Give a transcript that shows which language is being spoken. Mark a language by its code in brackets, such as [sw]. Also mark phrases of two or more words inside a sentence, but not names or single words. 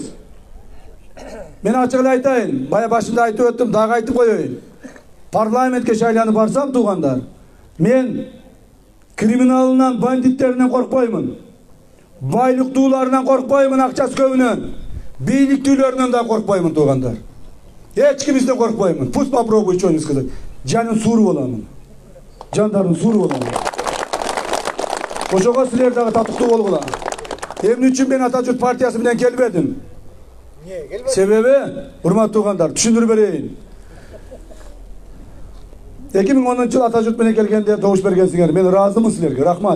[ky] Мен ачык эле айтайын, бая башында айтып өттүм, дагы айтып коеюн. Парламентке шайланып барсам туугандар, мен криминалынан, бандиттеринен коркпоймун. Байлыктууларынан коркпоймун, акчасы көбүнөн. Бийликтүүлөрүнөн да коркпоймун туугандар. Эч кимизден коркпоймун. [ru] Пусть попробуй что-нибудь сказать. [ky] Жанын сууру боламын. Жандарын сууру боламын. Ошого силер дагы татыктуу болгула. Эмне үчүн мен Ата журт партиясы менен келбедим? Себеби, урматтуу туугандар, түшүндүрүп берейин. 2010 жыл Ата журт менен келгенде добуш бергенсиңер, мен ыраазымын силерге, рахмат.